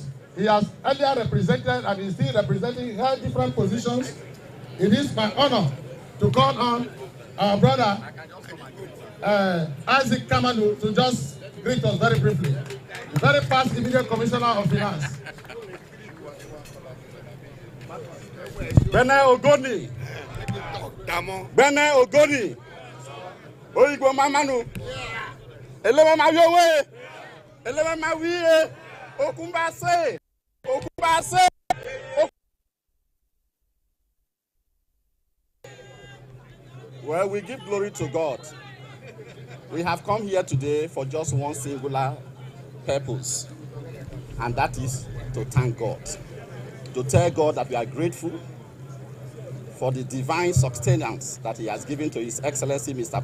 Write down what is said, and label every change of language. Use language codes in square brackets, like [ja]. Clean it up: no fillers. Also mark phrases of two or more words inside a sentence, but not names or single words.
[en] He has earlier represented and is still representing held different positions. It is my honor to call on our brother Isaac Kamanu to just greet us very briefly. The very past immediate commissioner of finance. Bene Ogoni. Bene Ogoni. Oyigbo Mamanu. Elewe Mayowe. Elewe Mawiye. Okumbase. Okumbase. Well, we give glory to God. We have come here today for just one singular purpose, and that is to thank God. To tell God that we are grateful for the divine sustenance that He has given to His Excellency, Mr.